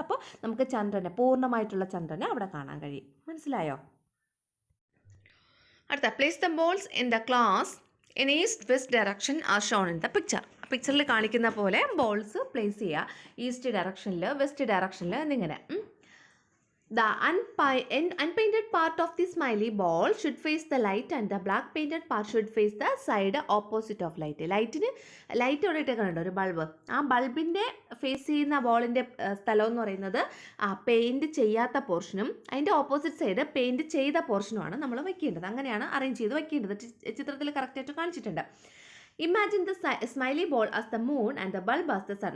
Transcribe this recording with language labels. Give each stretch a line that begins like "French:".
Malayalam: അപ്പോൾ നമുക്ക് പൂർണ്ണമായിട്ടുള്ള ചന്ദ്രനെ അവിടെ കാണാൻ കഴിയും. മനസ്സിലായോ? അടുത്ത,
English: Place the balls in the class in east west direction are shown in the picture.
Malayalam: പിക്ചറിൽ കാണിക്കുന്ന പോലെ ബോൾസ് പ്ലേസ് ചെയ്യുക. ഈസ്റ്റ് ഡയറക്ഷനിൽ, വെസ്റ്റ് ഡയറക്ഷനിൽ എന്നിങ്ങനെ.
English: The unpainted part of the smiley ball should face the light and the black painted part should face the side opposite of light.
Malayalam: Light ഓടിയിട്ട് കണ്ടോ ഒരു ബൾബ്? ആ ബൾബിൻ്റെ ഫേസ് ചെയ്യുന്ന ബോളിൻ്റെ സ്ഥലം എന്ന് പറയുന്നത് പെയിൻറ്റ് ചെയ്യാത്ത പോർഷനും അതിൻ്റെ ഓപ്പോസിറ്റ് സൈഡ് പെയിൻറ്റ് ചെയ്ത പോർഷനുമാണ് നമ്മൾ വയ്ക്കേണ്ടത്. അങ്ങനെയാണ് അറേഞ്ച് ചെയ്ത് വയ്ക്കേണ്ടത്. ചിത്രത്തിൽ കറക്റ്റായിട്ട് കാണിച്ചിട്ടുണ്ട്.
English: Imagine the smiley ball as the moon and the bulb as the sun.